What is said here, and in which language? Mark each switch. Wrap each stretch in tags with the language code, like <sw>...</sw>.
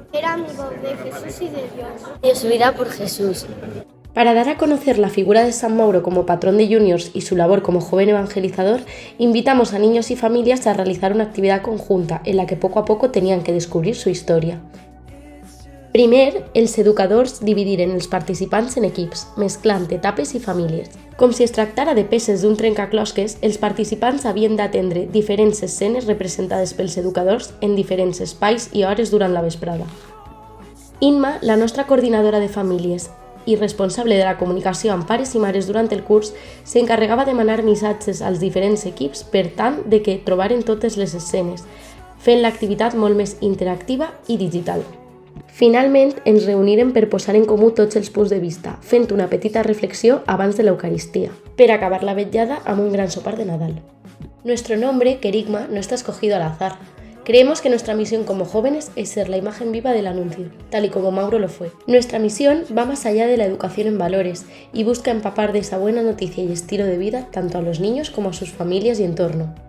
<es>Era amigo de Jesús y de Dios. Dio su vida por Jesús. Para dar a conocer la figura de San Mauro como patrón de Juniors y su labor como joven evangelizador, invitamos a niños y familias a realizar una actividad conjunta en la que poco a poco tenían que</es> <ca>descobrir</ca> <es>su</es> <ca>història. Primer, els educadors dividiren els participants en equips, mesclant etapes i famílies. Com si es tractara de peces d'un trencaclosques, els participants havien d'atendre diferents escenes representades pels educadors en diferents espais i hores durant la vesprada. Inma, la nostra coordinadora de famílies i responsable de la comunicació amb pares i mares durant el curs, s'encarregava de manar missatges als diferents equips per tant de que trobaren totes les escenes, fent l'activitat molt més interactiva i digital. Finalment, ens reunirem per posar en comú tots els punts de vista, fent una petita reflexió abans de l'Eucaristia, per acabar la vetllada amb un gran sopar de Nadal.</ca> <es>Nuestro nombre, Querigma, no está escogido al azar. Creemos que nuestra misión como jóvenes es ser la imagen viva del anuncio, tal y como Mauro lo fue. Nuestra misión va más allá de la educación en valores y busca empapar de esa buena noticia y estilo de vida tanto a los niños como a sus familias y entorno.</es>